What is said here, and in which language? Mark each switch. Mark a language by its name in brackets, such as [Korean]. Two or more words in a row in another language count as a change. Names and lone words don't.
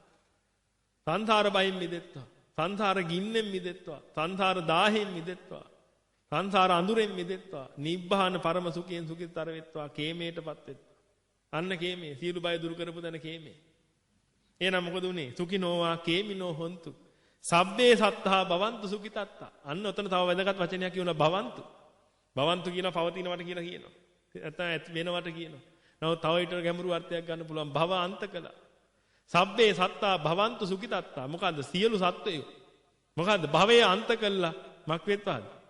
[Sinhala] සංසාර භයෙන් මිදෙත්වා. සංසාර ගින්නෙන් මිදෙත්වා. සංසාර දාහෙන් මිදෙත්වා. සංසාර අඳුරෙන් මිදෙත්වා. නිබ්බාන පරම සුඛයෙන් සුඛිතතර වෙත්වා. කේමයටපත් වෙත්වා. අන්න කේමේ. සියලු බය දුරු කරපු දන කේමේ. එහෙනම් මොකද උනේ? [Pali] සුඛිනෝවා කේමිනෝ හොන්තු. සබ්බේ සත්තා භවන්තු සුඛිතත්තා. [Sinhala] අන්න ඔතන තව වැදගත් වචනයක් කියනවා භවන්තු. භවන්තු කියනවා පවතිනවට කියලා කියනවා. නැත්නම් වෙනවට කියනවා. නමුත් තව ඊට ගැඹුරු අර්ථයක් ගන්න පුළුවන් භව අන්ත කළා. [Pali] සබ්බේ සත්තා භවන්තු සුඛිතත්තා. [Sinhala] මොකද්ද? සියලු සත්වයෝ. මොකද්ද? භවයේ අන්ත කළා. මක් වෙත්වාද?